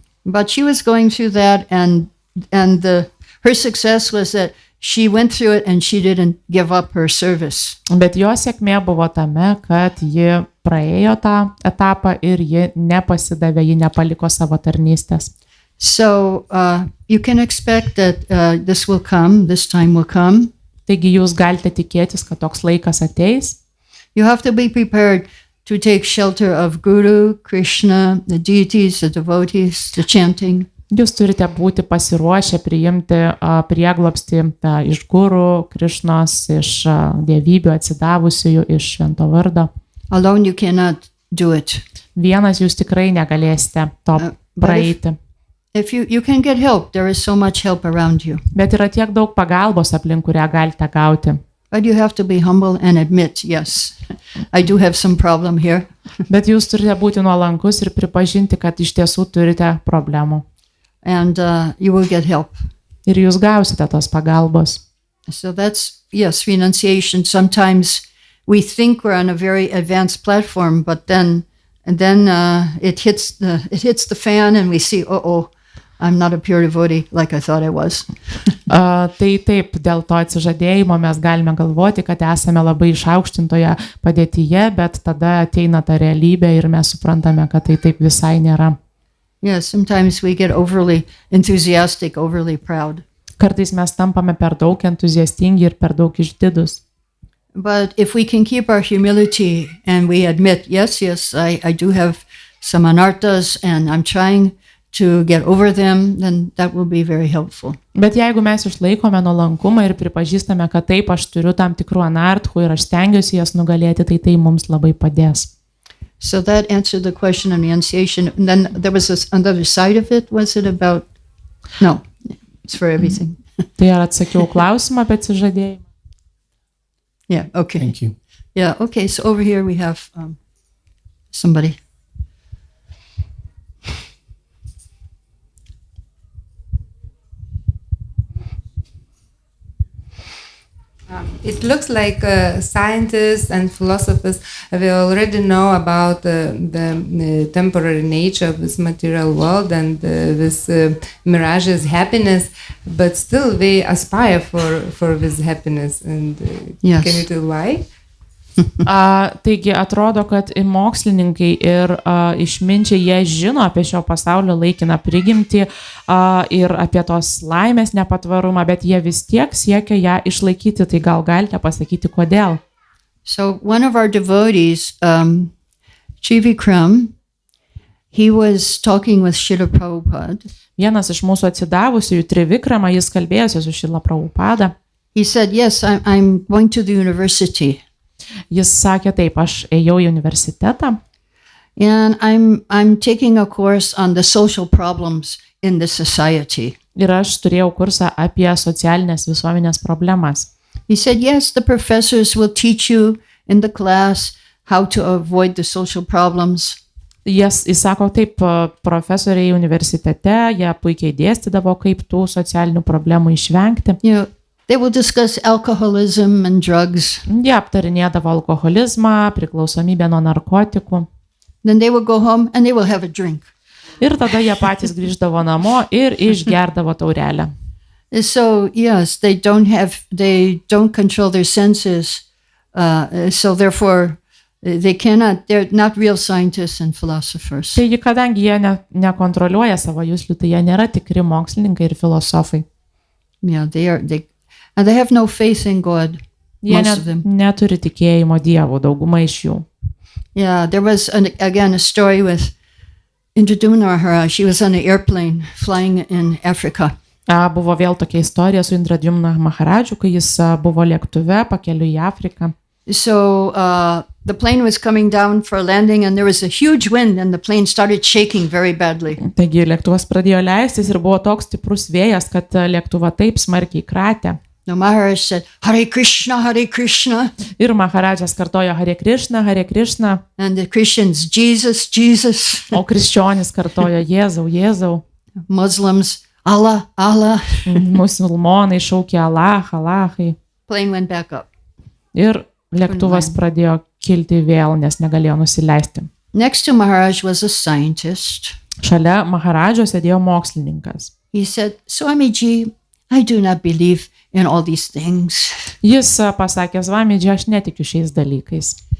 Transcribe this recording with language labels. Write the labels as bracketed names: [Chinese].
[English] But she was going through that, and her success was that she went through it and she didn't give up her service. [Lithuanian] Bet jo sėkmė buvo tame, kad ji praėjo tą etapą ir ji nepasidavė, ji nepaliko savo tarnystės. [English] So you can expect that this time will come. [Lithuanian] Taigi jūs galite tikėtis, kad toks laikas ateis. [English] You have to be prepared to take shelter of Guru, Krishna, the deities, the devotees, the chanting. [Lithuanian] Jūs turite būti pasiruošę priimti prieglobstį iš gurų, Krišnos, iš dievybių atsidavusiųjų, iš švento vardo. [English] Alone you cannot do it. [Lithuanian] Vienas jūs tikrai negalėsite to praeiti. [English] If you can get help, there is so much help around you. [Lithuanian] Bet yra tiek daug pagalbos aplink, kurią galite gauti. [English] But you have to be humble and admit, yes, I do have some problem here. [Lithuanian] Bet jūs turite būti nuolankus ir pripažinti, kad iš tiesų turite problemų. [English] And you will get help. [Lithuanian] Ir jūs gausite tos pagalbos. [English] So that's, yes, renunciation. Sometimes we think we're on a very advanced platform, but then it hits the fan and we see, I'm not a pure devotee like I thought I was. [Lithuanian] Tai taip, dėl to atsižadėjimo mes galime galvoti, kad esame labai išaukštintoje padėtyje, bet tada ateina ta realybė ir mes suprantame, kad tai taip visai nėra. [English] Yeah, sometimes we get overly enthusiastic, overly proud. [Lithuanian] Kartais mes tampame per daug entuziastingi ir per daug išdidus. [English] But if we can keep our humility and we admit, yes, I do have some anarthas and I'm trying to get over them, then that will be very helpful. [Lithuanian] Bet jeigu mes išlaikome nuolankumą ir pripažįstame, kad taip, aš turiu tam tikrų anarthų ir aš stengiuosi jas nugalėti, tai mums labai padės. [English] So that answered the question of renunciation. And then there was this another side of it. Was it about? No, it's for everything. [Lithuanian] Tai ar atsakiau klausimą apie atsižadėjimą? [English] Yeah, okay. Thank you. Yeah, okay. So over here we have somebody. It looks like scientists and philosophers we already know about the temporary nature of this material world and this mirage's happiness, but still they aspire for this happiness. And yes. Can you tell why? [Lithuanian] Taigi atrodo, kad mokslininkai ir išminčiai jie žino apie šio pasaulio laikiną prigimtį ir apie tos laimės nepatvarumą, bet jie vis tiek siekia ją išlaikyti. Tai gal galite pasakyti, kodėl? [English] So one of our devotees, Trivikram, he was talking with Srila Prabhupada. [Lithuanian] Vienas iš mūsų atsidavusiųjų, Trivikrama, jis kalbėjosi su Srila Prabhupada. [English] He said, yes, I'm going to the university. [Lithuanian] Jis sakė taip, aš ėjau į universitetą. [English] And I'm taking a course on the social problems in the society. [Lithuanian] Ir aš turėjau kursą apie socialinės visuomenės problemas. [English] He said, yes, the professors will teach you in the class how to avoid the social problems. [Lithuanian] Jis sako taip, profesoriai universitete, jie puikiai dėstydavo, kaip tų socialinių problemų išvengti. [English] They will discuss alcoholism and drugs. [Lithuanian] Jie aptarinėdavo alkoholizmą, priklausomybę nuo narkotikų. [English] Then they will go home and they will have a drink. [Lithuanian] Ir tada jie patys grįždavo namo ir išgerdavo taurelę. [English] So yes, they don't control their senses. So therefore they're not real scientists and philosophers. [Lithuanian] Taigi, kadangi jie nekontroliuoja savo juslių, tai jie nėra tikri mokslininkai ir filosofai. [English] Yeah, and they have no faith in God. [Lithuanian] Jie neturi tikėjimo Dievu, dauguma iš jų. [English] Yeah, there was again a story with Indradumna Maharaj. She was on an airplane flying in Africa. [Lithuanian] Buvo vėl tokia istorija su Indradumna Maharadžiu, kai jis buvo lėktuve pakeliui į Afriką. [English] So the plane was coming down for landing and there was a huge wind and the plane started shaking very badly. [Lithuanian] Taigi lėktuvas pradėjo leistis ir buvo toks stiprus vėjas, kad lėktuvą taip smarkiai kratė. [English] The Maharaj said, Hare Krishna, Hare Krishna. [Lithuanian] Ir Maharadžas kartojo Hare Krishna, Hare Krishna. [English] And the Christians, Jesus, Jesus. [Lithuanian] O krikščionys kartojo Jėzau, Jėzau. [English] Muslims, Allah, Allah. [Lithuanian] Musulmonai šaukė Allah, Allahai. [English] Plane went back up. [Lithuanian] Ir lėktuvas pradėjo kilti vėl, nes negalėjo nusileisti. [English] Next to Maharaj was a scientist. [Lithuanian] Šalia Maharadžo sėdėjo mokslininkas. [English] He said, Swamiji, I do not believe in all these things. [Lithuanian] Jis pasakė, Swamiji, aš netikiu šiais dalykais.